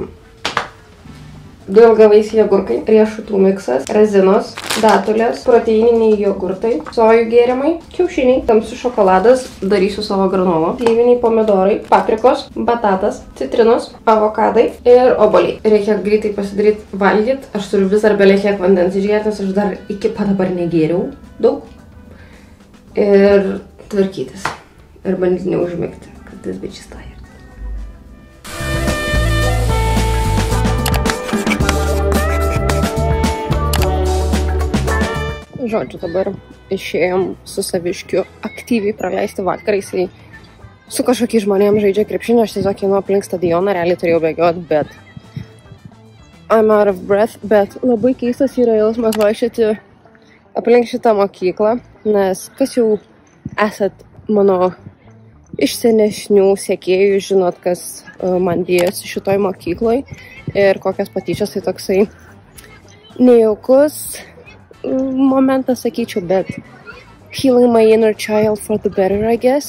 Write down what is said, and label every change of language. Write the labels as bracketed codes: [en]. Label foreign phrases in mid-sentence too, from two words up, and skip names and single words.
[lt] 2 ilgavaisiai jogurkai, riešutų miksas, razinos, datulės, proteininiai jogurtai, sojų gėrimai, kiaušiniai, tamsus šokoladas, darysiu savo granolo, slyviniai pomidorai, paprikos, batatas, citrinos, avokadai ir obuoliai. Reikia greitai pasidaryti valgyti, aš turiu vis dar belekiek vandens išgerti, nes aš dar iki pat dabar negėriau daug. Ir tvarkytis. Ir bandyti neužmigti, kad tas [en] bitches tired. [lt] Žodžiu, dabar išėjom su saviškiu aktyviai praleisti vakarą. Jisai su kažkokiais žmonėms žaidžia krepšinį, aš tiesiog einu aplink stadioną, realiai turėjau bėgioti, bet [en] I'm out of breath, [lt] bet labai keistas yra jausmas vaikščioti aplink šitą mokyklą, nes kas jau esat mano iš senesnių sekėjų, žinot, kas man dėjosi šitoj mokykloj ir kokias patyčias, tai toksai nejaukus momentas, sakyčiau, bet [en] healing my inner child for the better, I guess.